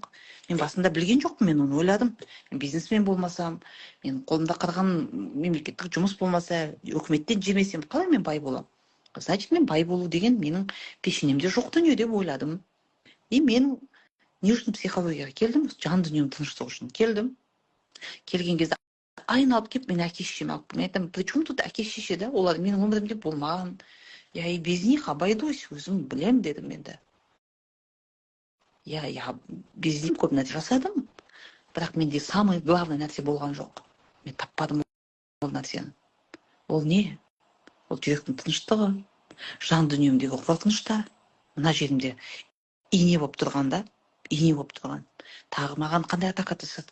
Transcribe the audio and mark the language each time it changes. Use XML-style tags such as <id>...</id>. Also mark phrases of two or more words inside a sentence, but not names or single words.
<kk>Мен басында білген жоқпын, мен оны ойладым. Мен бизнесмен болмасам, мен қолымда қырған мемлекеттік жұмыс болмаса, өкіметтен жемесем, қалай мен бай болам? Значит, мен бай болу деген менің пешенемде жоқ дүние деп ойладым. И мен не үшін психологияға келдім? Жан дүнием тыныштығы үшін келдім. Келген кезде айналып келіп, мен әке-шешеме алып, мен айтамын,</kk> <ru>при чем тут әке-шеше, да?</ru> <kk>Олар менің өмірімде болмаған.</kk> <ru>Я и без них обойдусь,</ru> <kk>өзім білем дедім енді.</kk> <ru>Я без них</ru> <kk>көп нәрсе жасадым, бірақ менде</kk> <ru>самый главный</ru> <kk>нәрсе болған жоқ. Мен таппадым ол нәрсені. Ол не? Ол жүректің тыныштығы, жан дүниемдегі қорқыныштар. Мына жерімде ине болып тұрған. Тағы маған қандай атака жасады?</kk>